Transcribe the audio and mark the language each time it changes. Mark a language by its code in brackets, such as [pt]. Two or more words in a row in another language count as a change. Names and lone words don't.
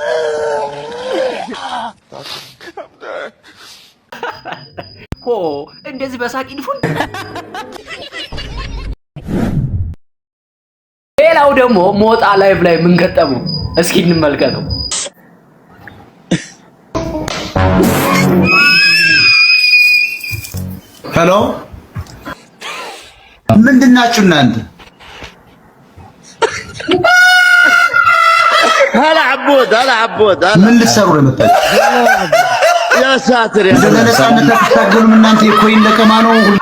[am] ሆ እንደዚህ በሳቅ ይድፉን ሌላው ደግሞ ሞጣ ላይቭ ላይ ምን ገጠመው እስኪ እንመልከተው ሄሎ ምንድናችሁ እናንተ [ar] هلا عبود [am] ምን ልትሰሩ ነው የመጣችሁት [ar] يا ساتر يا [am] ለነጻነት ተታገሉ እናንተ የኮይን ለቀማ ነው